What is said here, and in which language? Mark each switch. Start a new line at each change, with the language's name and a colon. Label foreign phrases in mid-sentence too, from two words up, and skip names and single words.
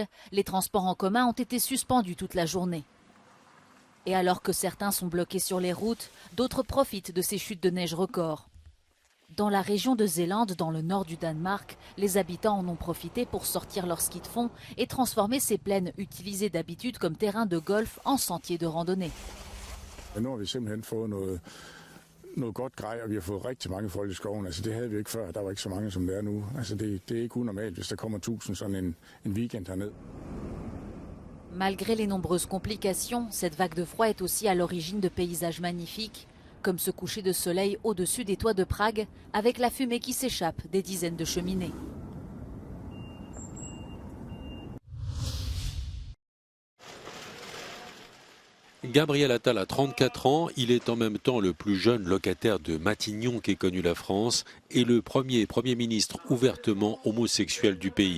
French: Les transports en commun ont été suspendus toute la journée. Et alors que certains sont bloqués sur les routes, d'autres profitent de ces chutes de neige records. Dans la région de Zélande, dans le nord du Danemark, les habitants en ont profité pour sortir leur ski de fond et transformer ces plaines utilisées d'habitude comme terrain de golf en sentier de randonnée.
Danish: Noget godt grej, og vi har fået rigtig mange folk i skoven. Altså det havde vi ikke før. Der var ikke så mange som det er nu. Altså det er ikke unormalt, hvis der kommer 1000 sådan en weekend herned.
French: Malgré les nombreuses complications, cette vague de froid est aussi à l'origine de paysages magnifiques, comme ce coucher de soleil au-dessus des toits de Prague, avec la fumée qui s'échappe des dizaines de cheminées. Gabriel Attal a 34 ans, il est en même temps le plus jeune locataire de Matignon qu'ait connu la France et le premier Premier ministre ouvertement homosexuel du pays.